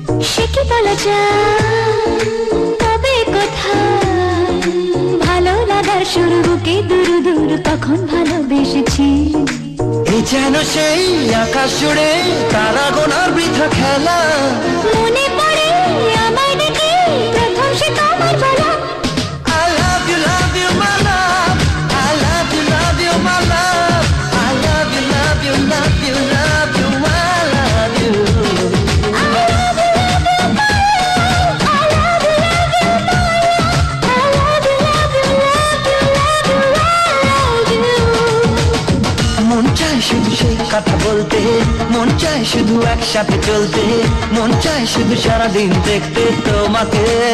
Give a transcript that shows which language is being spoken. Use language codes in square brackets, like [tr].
[bn] সে কি বলা যায়, তবে কোথায় ভালো লাগার শুরু, বুকে দূর দূর কখন ভালোবেসেছি। এই যেন সেই আকাশ জুড়ে তারা গোনার বৃথা খেলা, মনে পড়ে আমায় ডেকে প্রথম সে তোমার বলা। [en] I love you my love, I love you my love, I love you, love you, love you, love you, I love you. I love you, love you, my love. I love you, love you, my love. I love you, love you, love you, love you, I love you. [bn] মন চায় শুধু সেই কথা বলতে, মন চায় শুধু একসাথে চলতে, মন চায় শুধু সারাদিন দেখতে তোমাকে।